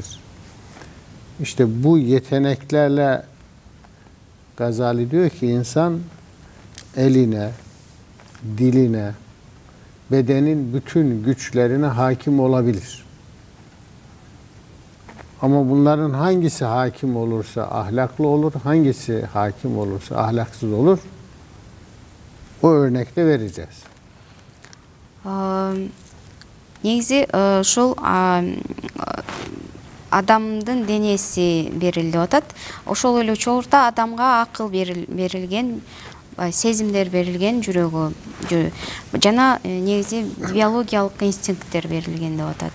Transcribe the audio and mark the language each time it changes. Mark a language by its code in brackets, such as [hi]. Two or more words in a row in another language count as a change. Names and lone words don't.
[tr] İşte bu yeteneklerle Gazali diyor ki insan eline, diline, bedenin bütün güçlerine hakim olabilir. Ama bunların hangisi hakim olursa ahlaklı olur, hangisi hakim olursa ahlaksız olur, o örnekte vereceğiz. [ky] Негизи ушул адамдын денеси берилди деп атат. Ошол эле учурда адамга акыл берилген, сезимдер берилген, жүрөгү жана негизи биологиялык инстинкттер берилген деп атат.